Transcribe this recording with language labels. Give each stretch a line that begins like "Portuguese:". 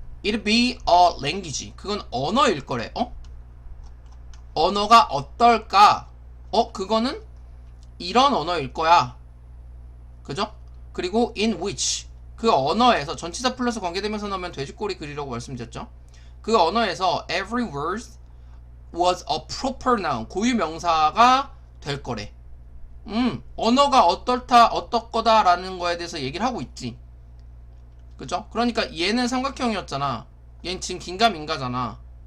English: It'll be a language.
Korean: 그건 언어일 거래. 언어가 어떨까? 그거는 이런 언어일 거야. 그죠? 그리고 in which, 그 언어에서, 전치사 플러스 관계대명사 넣으면 돼지꼬리 글이라고 말씀드렸죠. 그 언어에서
English: every word was a proper noun,
Korean: 고유명사가 될 거래. 언어가 어떨거다라는 거에 대해서 얘기를 하고 있지. 그죠? 그러니까 얘는 삼각형이었잖아. 얘는 지금 긴가민가잖아.